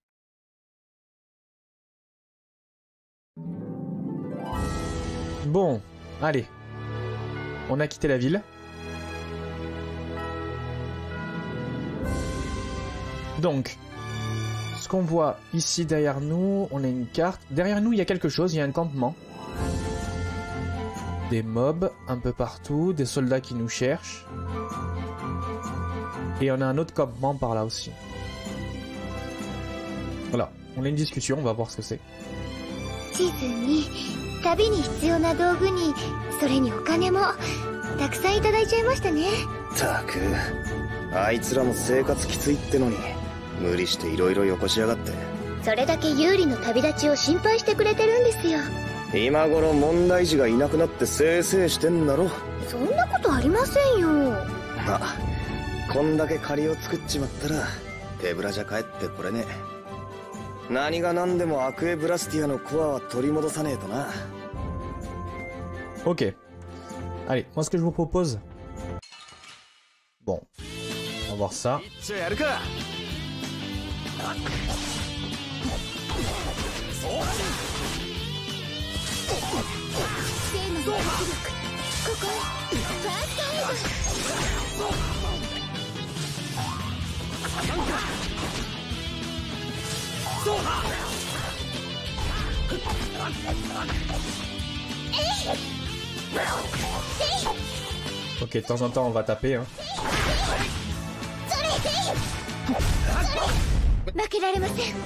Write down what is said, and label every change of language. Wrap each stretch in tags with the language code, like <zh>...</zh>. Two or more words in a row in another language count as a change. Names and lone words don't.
<fr>Bon, allez. On a quitté la ville. Donc, ce qu'on voit ici derrière nous, on a une carte. Derrière nous, il y a quelque chose, il y a un campement. Des mobs un peu partout, des soldats qui nous cherchent. Et on a un autre campement par là aussi. Voilà, on a une discussion, on va voir ce que c'est.</fr> <ja>地図に旅に必要な道具にそれにお金もたくさんいただいちゃいましたね。たくあいつらも生活きついってのに無理していろいろよこしやがって。それだけ有利の旅立ちを心配してくれてるんですよ。今頃問題児がいなくなってせいせいしてんだろ。そんなことありませんよ。あ、こんだけ借りを作っちまったら手ぶらじゃ帰ってこれね。何が何でもアクエブラスティアのコアは取り戻さねえとな。</ja> <fr>Ok. Allez, moi ce que je vous propose... Bon, on va voir ça.</fr> <ja>じゃあやるか。聖なる活力、ここへファーストエイ</ja> <fr>Ok, de temps en temps on va taper. Hein.</fr> <ja>負けられません。</ja>